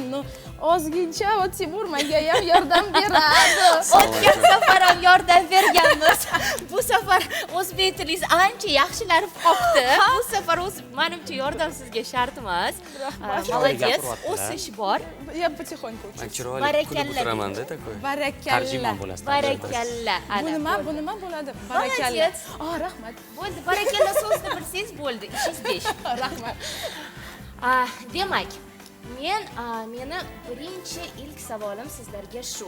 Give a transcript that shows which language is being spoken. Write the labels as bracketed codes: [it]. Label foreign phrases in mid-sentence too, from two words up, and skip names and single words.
[uz] No, ozgincha va Timur menga ham yordam beradi. O'tgan safar ham yordam berganmiz. Bu safar o'zbek tilingiz ancha yaxshilanib qopti. Bu safar menimcha yordam sizga shart emas. Молодец, o'sish bor. [ru] Я потихоньку [uz] Man [ru] учусь. [uz] chiroyli Barakalla. kulib o'tiraman-da такой. Barakalla. Tarjimon bo'lasiz. Barakalla. Bu nima bo'ladi? Barakalla. [ru] Молодец. [uz] Rahmat. Bo'ldi, barakalla so'zni bilsangiz bo'ldi, ishingiz besh. Rahmat. Demak, meni birinchi ilk savolim sizlarga shu.